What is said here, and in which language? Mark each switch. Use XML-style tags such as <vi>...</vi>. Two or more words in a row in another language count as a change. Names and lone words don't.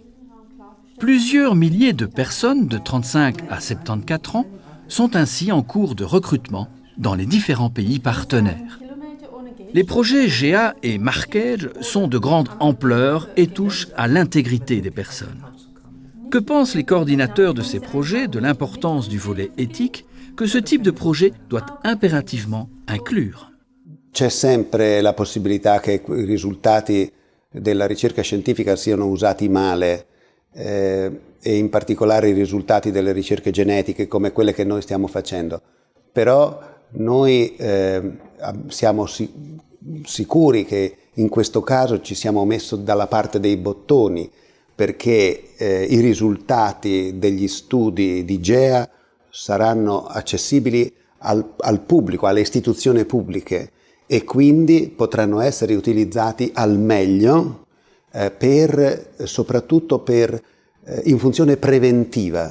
<fr>Plusieurs milliers de personnes de 35 à 74 ans sont ainsi en cours de recrutement dans les différents pays partenaires. Les projets GEA et Mark Edge sont de grande ampleur et touchent à l'intégrité des personnes. Que pensent les coordinateurs de ces projets de l'importance du volet éthique que ce type de projet doit impérativement inclure?</fr> <it>C'è sempre la possibilità che i risultati della ricerca scientifica siano usati male e in particolare i risultati delle ricerche genetiche come quelle che noi stiamo facendo. Però noi siamo sicuri che in questo caso ci siamo messi dalla parte dei bottoni, perché i risultati degli studi di GEA saranno accessibili al pubblico, alle istituzioni pubbliche e quindi potranno essere utilizzati al meglio soprattutto in funzione preventiva.</it>